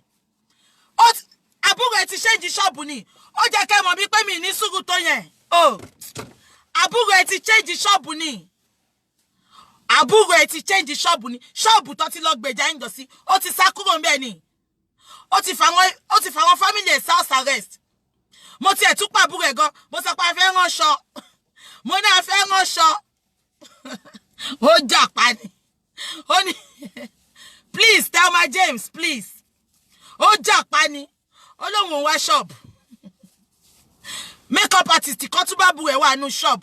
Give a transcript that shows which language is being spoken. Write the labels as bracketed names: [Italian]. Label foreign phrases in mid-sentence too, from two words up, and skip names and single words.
[Yoruba] Àbúrò ẹ ti [English] change shop [Yoruba] ni. Ó jẹ́ kẹ́ mọ̀ bí pé mi ní sùúrù tó yẹn. Àbúrò ẹ ti [English] change shop [Yoruba] ni. Àbúrò ẹ ti [English] change shop [Yoruba] ni. Shop tó ti lọ gbèjà ń jọ sí. Ó ti sá kúrò ńbẹ̀ ni. Ó ti fà wọn family ẹ̀ [English] house arrest. [Yoruba] Mo ti ẹ̀ tún pa àbúrò ẹ̀ gan. Mo sọ pé a fẹ́ ránṣọ. Mo ní a fẹ́ ránṣọ. Ó jà pa ni. Ó ní please Thelma James please. Ó jà pa ni. Ó lóun wá shop. [English] Makeup artist [Yoruba] kan tún bá àbúrò ẹ̀ wà nínú shop.